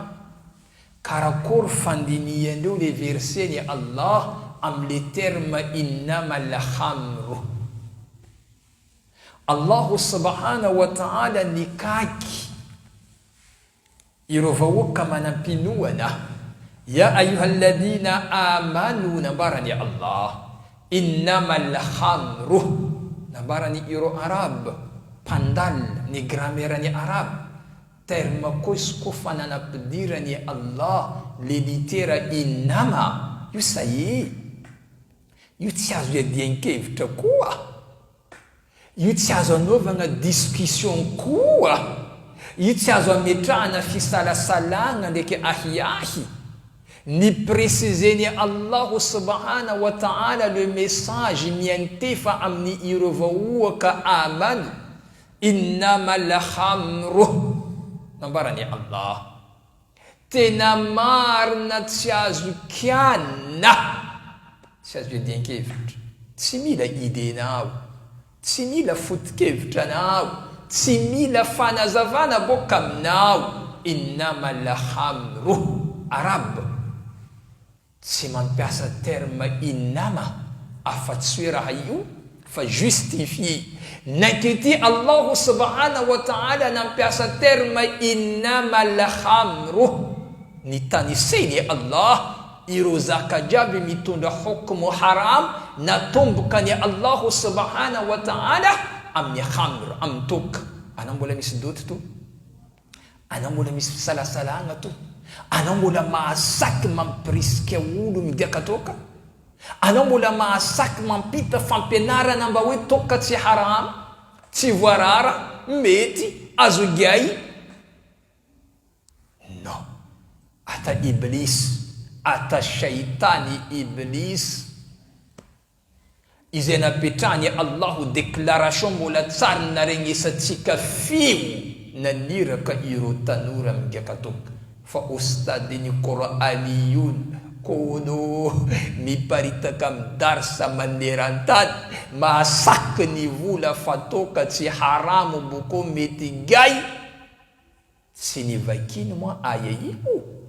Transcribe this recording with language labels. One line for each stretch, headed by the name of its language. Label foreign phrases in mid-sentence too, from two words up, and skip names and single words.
Malagasy: Karakory fandiniandreo le verset ni Allah amin'ny terme
Arabic: إنما الخمر.
Malagasy: Allah
Arabic: سبحانه وتعالى
Malagasy: nikaky ireo vahoaka manampinoana.
Arabic: يا أيها الذين آمنوا
Malagasy: nambarani Allah
Arabic: إنما الخمر,
Malagasy: nambarani ireo arab pandal ni grammaire ni arab terme kosa kofa nanampidirany Allah le litera innama, io saye io tsy azo iadian-kevitra koa, io tsy azo anaovana discussion koa, io tsy azo ametrahana fisalasalana ndraiky ahiahy. Ni préciseni Allah
Arabic: سبحانه وتعالى
Malagasy: le message miantefa amin'ny ireo vahoaka
Arabic: آمنوا إنما الخمر,
Malagasy: nambarani Allah tena marina tsy azo kiana, tsy azo iadian-kevitra, tsy mila idenao, tsy mila foto-kevitra anao, tsy mila fanazavana boka aminao.
Arabic: إنما الخمر
Malagasy: arab tsy mampiasa terme innama afa-tsy hoe raha io fa justifie. Nankety Allah
Arabic: سبحانه وتعالى
Malagasy: nampiasa terme
Arabic: إنما الخمر,
Malagasy: ny taniseny Allah ireo zaka jiaby mitondra hukmu haram natombokany Allah
Arabic: سبحانه وتعالى
Malagasy: amin'ny khamr, amin'ny toka. Anao mbola misy doty to, anao mbola misy fisalasalagna to, anao mbola mahasaky mampirisika olo midiaka toka, anao mbola mahasaky mampita fampianarana mba hoe toka tsy haram, tsy voarara, mety azo giay. Non, ata iblis, ata shaitani iblis izay napetrahany Allahu déclaration mbola tsara naregnesatsika fio naniraka ireo tanora migiaka toka. Fa ustadiny Qur'aniyun kono miparitaka amin'ny darsa maneran-tany mahasaky ny vola fa toka tsy haramo boko mety gay, tsy nivakiny moa aya io.